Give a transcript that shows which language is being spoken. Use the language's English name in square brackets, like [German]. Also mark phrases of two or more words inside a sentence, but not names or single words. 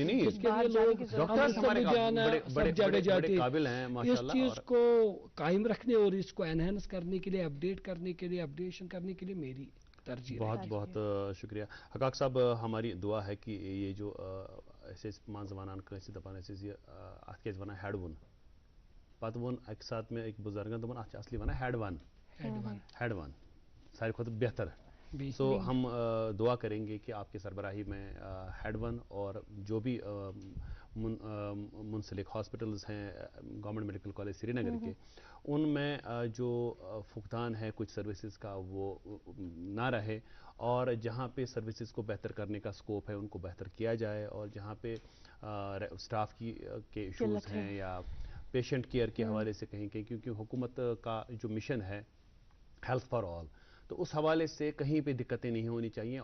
[Urdu] اس کے لیے لوگ سب جگہ جاتے ہیں. اس چیز کو قائم رکھنے اور اس کو انہینس کرنے کے لیے, اپڈیٹ کرنے کے لیے, اپڈیشن کرنے کے لیے میری ترجیح. بہت بہت شکریہ حقاق صاحب. ہماری دعا ہے کہ یہ جو [Kashmiri] ایسے مان زمانان کٲنٛسہِ دپان ٲسۍ أسۍ یہِ اَتھ کیٛاہ ٲسۍ وَنان ہٮ۪ڈ وُن, پتہٕ ووٚن اَکہِ ساتہٕ مےٚ أکۍ بُزرگن دوٚپُن اَتھ چھِ اصلی وَنان ہٮ۪ڈ وَن, ہٮ۪ڈ وَن ساروی کھۄتہٕ بہتر. [Urdu] سو ہم دعا کریں گے کہ آپ کی سربراہی میں ہیڈ ون اور جو بھی منسلک ہاسپٹلز ہیں گورنمنٹ میڈیکل کالج سری نگر کے, ان میں جو فقدان ہے کچھ سروسز کا وہ نہ رہے, اور جہاں پہ سروسز کو بہتر کرنے کا سکوپ ہے ان کو بہتر کیا جائے, اور جہاں پہ اسٹاف کے ایشوز ہیں یا [English] patient care [Urdu] کے حوالے سے کہیں کیونکہ حکومت کا جو مشن ہے [English] health for all, [Urdu] تو اس حوالے سے کہیں پہ دقتیں نہیں ہونی چاہیے.